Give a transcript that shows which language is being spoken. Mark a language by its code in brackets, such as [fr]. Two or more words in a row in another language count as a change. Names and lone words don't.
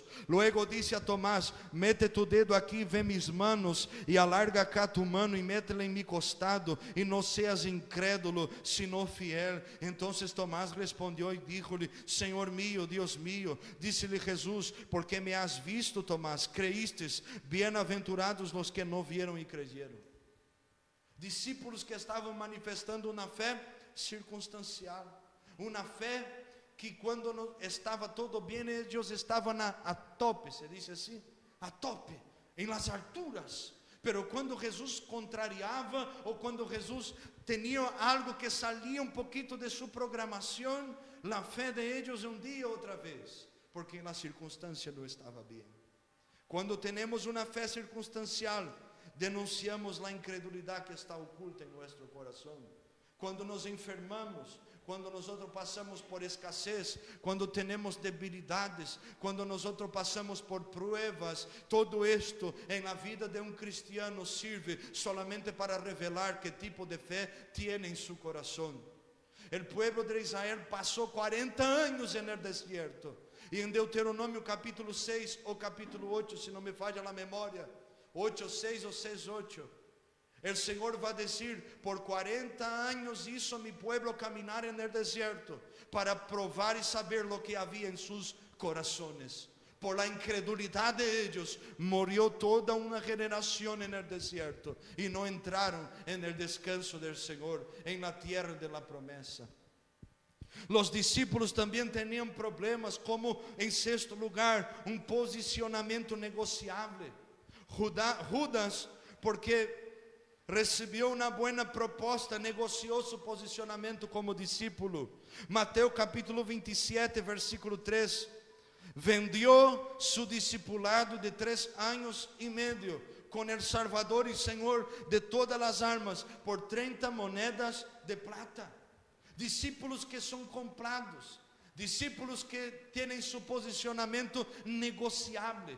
[es] Luego dice a Tomás: mete tu dedo aquí, ve mis manos, y alarga acá tu mano y métela en mi costado, y no seas incrédulo, sino fiel. Entonces Tomás respondió y díjole: Señor mío, Dios mío. Dícele Jesús: porque me has visto, Tomás, creístes. Bienaventurados los que no vieron y creyeron. [pt] Discípulos que estavam manifestando uma fé circunstancial, uma fé que quando não estava todo bem, eles estavam [es] a tope, [pt] se diz assim, [es] a tope, [pt] em [es] las alturas. [pt] Pero quando Jesus contrariava, ou quando Jesus tinha algo que salia um pouquinho de sua programação, a fé de eles hundia outra vez, porque a circunstância não estava bem. Quando temos uma fé circunstancial, denunciamos a incredulidade que está oculta em nosso coração. Quando nos enfermamos, quando nós passamos por escassez, quando temos debilidades, quando nós passamos por pruebas, todo isto em la vida de um cristiano serve solamente para revelar que tipo de fé tem em seu coração. O povo de Israel passou 40 anos no deserto, e em Deuteronômio capítulo 6 ou capítulo 8, se não me falha a memória, 8:6 ou 6:8, [es] el Señor va a decir: por 40 años hizo mi pueblo caminar en el desierto para probar y saber lo que había en sus corazones. Por la incredulidad de ellos murió toda una generación en el desierto y no entraron en el descanso del Señor, en la tierra de la promesa. Los discípulos también tenían problemas, como en sexto lugar, un posicionamiento negociable. [pt] Judas, porque recebeu uma boa proposta, negociou seu posicionamento como discípulo. Mateus capítulo 27, versículo 3. [es] Vendió su discipulado de 3 años y medio con el Salvador y Señor de todas las almas por 30 monedas de plata. [pt] Discípulos que são comprados, [es] Discípulos que tienen su posicionamiento negociable.